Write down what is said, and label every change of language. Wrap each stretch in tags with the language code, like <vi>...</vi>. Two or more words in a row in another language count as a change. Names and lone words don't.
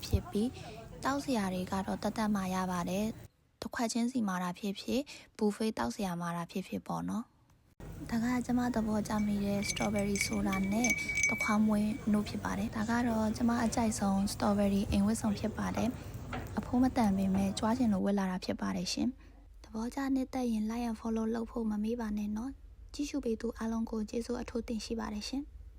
<my>ဖြစ်ပြီးတောက်စရာတွေကတော့တတ်မှရပါတယ်။တစ်ခွက်ချင်းစီမှာတာဖြစ်ဖြစ်ဘူဖေးတောက်စရာမှာတာဖြစ်ဖြစ်ပေါ့နော်။ဒါကကျမသဘောကျမိတဲ့</my> <en>strawberry soda</en> <my>နဲ့တခွားမွေးနို့ဖြစ်ပါတယ်။ဒါကတော့ကျမအကြိုက်ဆုံး strawberry အိမ်ဝတ်ဆောင်ဖြစ်ပါတယ်။အဖိုးမတန်ပေမဲ့ကြွားချင်လို့ဝတ်လာတာဖြစ်ပါတယ်ရှင်။သဘောကျနေတဲ့ရင်</my> <en>like and follow</en> <my>လုပ်ဖို့မမေ့ပါနဲ့နော်။ကြည့်ရှုပေးသူအားလုံးကိုကျေးဇူးအထူးတင်ရှိပါတယ်ရှင်။</my>